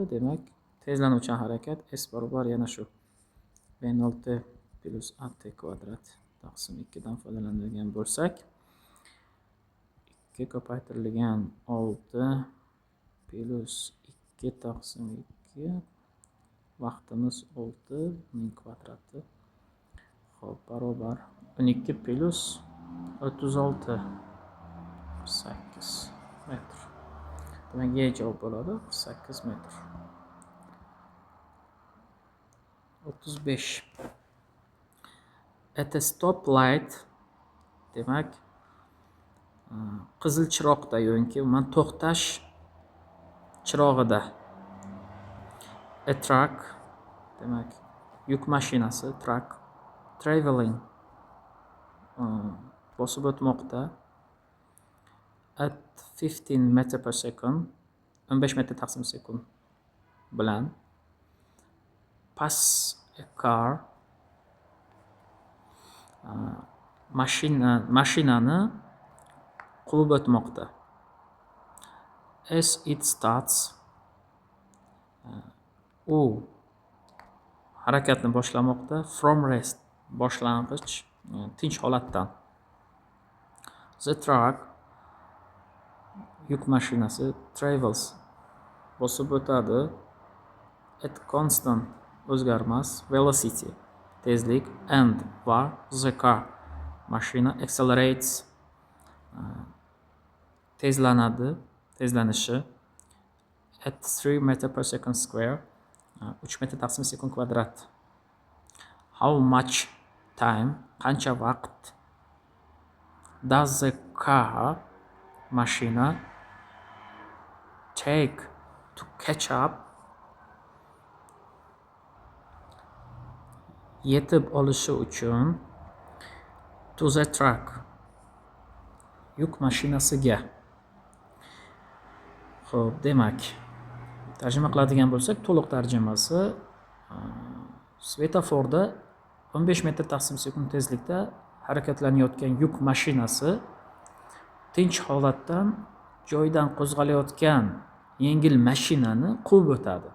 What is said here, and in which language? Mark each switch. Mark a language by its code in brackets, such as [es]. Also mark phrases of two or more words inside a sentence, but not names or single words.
[uz] Demak, tezlanuvchan harakat S barobar yana shu V0 T plus AT kvadrat taqsim 2 dan foydalanadigan bo'lsak 2 ko'paytirilgan 6 plus 2 taqsim 2 vaqtimiz 6 ning kvadrati. Xo'p, barobar 12 plus 36 48 metr. Demak, G javob bo'ladi 48 metr. 35 [en] at a stop light [uz] demak qizil chiroqda yo'nki to'xtash chirog'ida. [en] A truck, [uz] demak, yuk mashinasi, [en] truck, traveling, [uz] bosib o'tmoqda. [en] At 15 meters per second, [uz] 15 metr taqsim sekund bilan. [en] Pass a car, [uz] mashinani quvib o'tmoqda. [en] As it starts, [uz] u harakatni boshlamoqda. [en] From rest, [uz] boshlang'ich, tinch holatdan. [en] The truck, [uz] yuk mashinasi, travels, bosib o'tadi. [en] At constant, o'zgarmas, velocity, tezlik, and va the car, [uz] mashina, accelerates, tezlanadi, tezlanishi. [en] At 3 meters per second square, [uz] 3 metr taqsim sekund kvadrat. [en] How much time, [uz] qancha vaqt, [en] does the car, mashina, take to catch up, [uz] yetib olishi uchun, [en] to the truck, [uz] yuk mashinasiga. Xo'p, demak, tarjima qiladigan bo'lsak, to'liq tarjimasi svetoforda 15 metr taqsim sekund tezlikda harakatlanayotgan yuk mashinasi tinch holatdan joyidan qo'zg'alayotgan yengil mashinani quvib o'tadi.